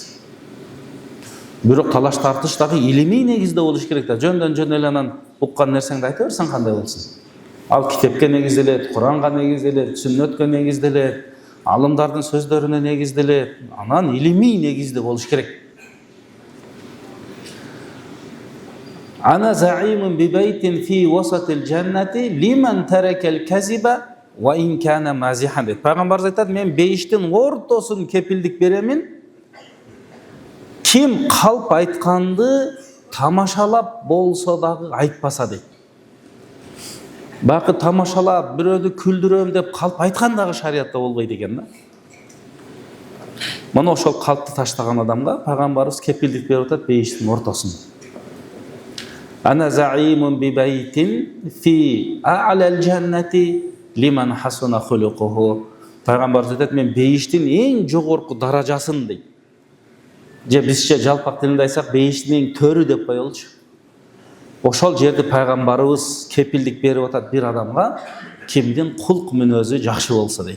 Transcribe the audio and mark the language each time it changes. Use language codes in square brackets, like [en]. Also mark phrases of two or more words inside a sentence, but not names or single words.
[ky] Бирок талаш тартыш дагы илимий негизде болуш керек да. Жөндөн жөн эле анан уккан нерсеңди айта берсең кандай болсун? Ал китепке негизделет, Куранга негизделет, сүннөткө негизделет, алымдардын сөздөрүнө негизделет. Анан илимий негизде болуш керек. [ar] أنا زعيم ببيت في وسط الجنة لمن ترك الكذب وإن كان مازحا дейт. [ky] Пайгамбарыбыз айтат: "Мен бейиштин ортосун кепилдик беремин. Ким калп айтканды тамашалап болсо дагы айтпаса" дейт. Бакы тамашалап, бирөөдү күлдүрөм деп калп айткан дагы шариатта болбойт экен да. Мына ошол калпты таштаган адамга пайгамбарыбыз кепилдик берип атат бейиштин ортосун. [ar] أنا زعيم ببيت في أعلى الجنة لمن حسن خلقه. [ky] Пайгамбарыбыз айтат: "Мен бейиштин эң жогорку даражасын" дейт. Же бизче жалпак тилинде айтсак, бейиштин эң төрү деп коелучу. Ошол жерде пайгамбарыбыз кепилдик берип атат бир адамга, кимдин кулк мүнөзү жакшы болсо дейт.